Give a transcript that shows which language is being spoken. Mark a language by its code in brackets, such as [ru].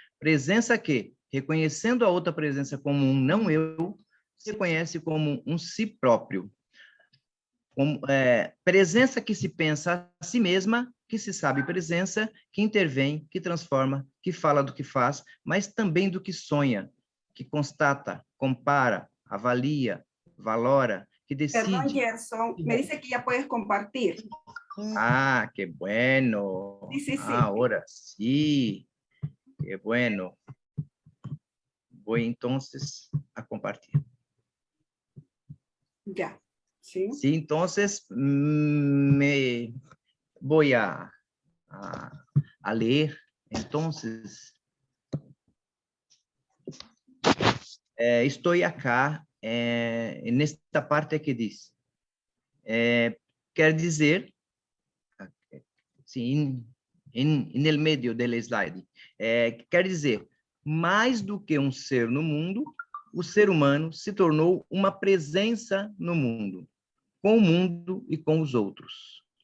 [pt] Presença que, reconhecendo a outra presença como um não eu, se reconhece como um si próprio. Presença que se pensa a si mesma, que se sabe presença, que intervém, que transforma, que fala do que faz, mas também do que sonha, que constata, compara, avalia, valora, que decide. [es] Perdón, Gerson, me dice que ya puedes compartir. Ah, qué bueno. Sí, sí, sí. Ahora sí. Qué bueno. Voy entonces a compartir. Ya, sí. Sí, entonces me voy a leer. [pt] Entonces, estou acá nesta parte que diz. Quer dizer, sim, no meio do slide, quer dizer, mais do que um ser no mundo, o ser humano se tornou uma presença no mundo, com o mundo e com os outros.